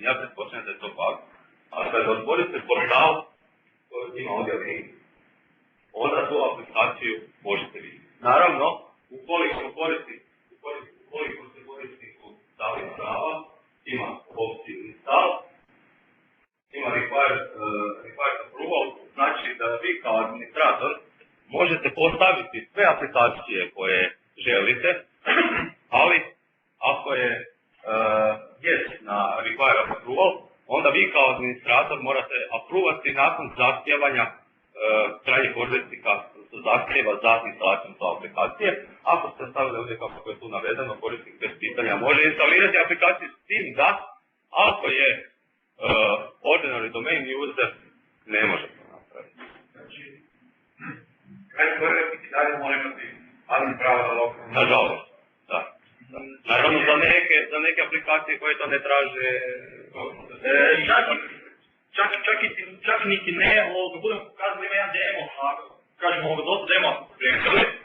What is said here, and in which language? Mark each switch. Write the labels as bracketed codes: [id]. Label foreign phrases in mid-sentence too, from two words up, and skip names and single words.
[hr] Ja pretpostavljam da je to bug. A kad otvorite portal, koji ima ovdje link, onda tu aplikaciju možete vidjeti. Naravno, ukoliko se korisniku stavi prava, ima opciju install, ima required approval, znači da vi kao administrator možete postaviti sve aplikacije koje želite, ali ako je yes na [en] required approval, [hr] onda vi kao administrator morate aprovati nakon zahtjevanja krajnjih korisnika zahtjeva za instalaciju te aplikacije. Ako ste stavili ovdje kako je tu navedeno, korisnik bez pitanja može instalirati aplikaciju s tim da, ako je [en] ordinary domain user, [hr] ne može to napraviti. Znači, krajnji korisnik dalje mora imati admin prava za lokalno. Nažalost, da. Naravno, za neke aplikacije koje to ne traže... Čak niti ne, budemo pokazali, ima jedan demo, kažemo dosta demo prijemljali.